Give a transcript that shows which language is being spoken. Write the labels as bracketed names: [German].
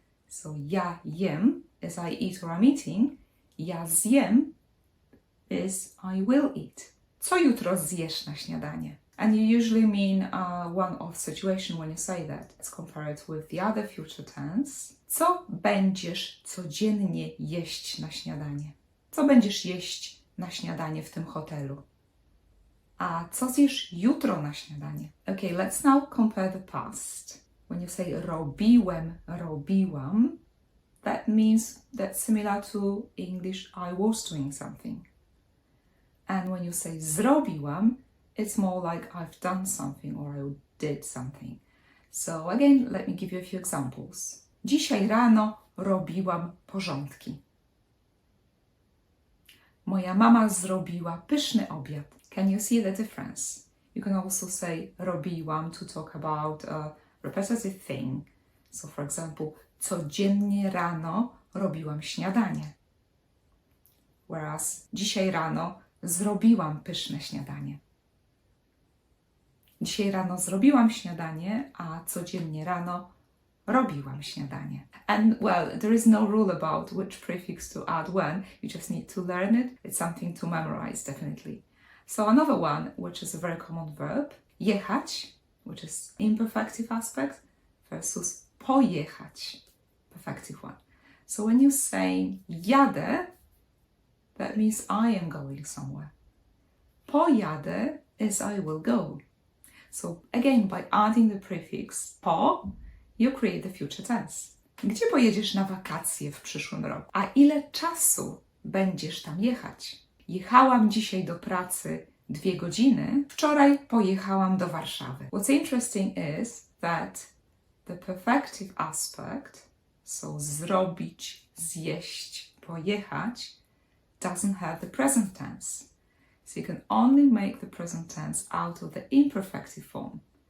[English] So [Polish] ja jem [English] is I eat or I'm eating. [Polish] Ja zjem [English] is I will eat. [Polish] Co jutro zjesz na śniadanie? [English] And you usually mean one of situation when you say that. Let's compare it with the other future tense. [Polish] Co będziesz codziennie jeść na śniadanie? Co będziesz jeść na śniadanie w tym hotelu? A co zjesz jutro na śniadanie? [English] Okay, let's now compare the past. When you say robiłem, robiłam, that means that's similar to English I was doing something. And when you say zrobiłam, it's more like I've done something or I did something. So again, let me give you a few examples. [Polish] Dzisiaj rano robiłam porządki. Moja mama zrobiła pyszny obiad. [English] Can you see the difference? You can also say robiłam to talk about a repetitive thing. So for example, [Polish] codziennie rano robiłam śniadanie. [English] Whereas [Polish] dzisiaj rano zrobiłam pyszne śniadanie. Dzisiaj rano zrobiłam śniadanie, a codziennie rano robiłam śniadanie. [English] And well, there is no rule about which prefix to add when. You just need to learn it. It's something to memorize, definitely. So another one, which is a very common verb, jechać, which is imperfective aspect, versus pojechać, perfective one. So when you say jadę, that means I am going somewhere. Pojadę is I will go. So again, by adding the prefix po, you create the future tense. [Polish] Gdzie pojedziesz na wakacje w przyszłym roku? A ile czasu będziesz tam jechać? Jechałam dzisiaj do pracy 2 godziny. Wczoraj pojechałam do Warszawy. [English] What's interesting is that the perfective aspect, so zrobić, zjeść, pojechać, doesn't have the present tense. So you can only make the present tense out of the imperfective form.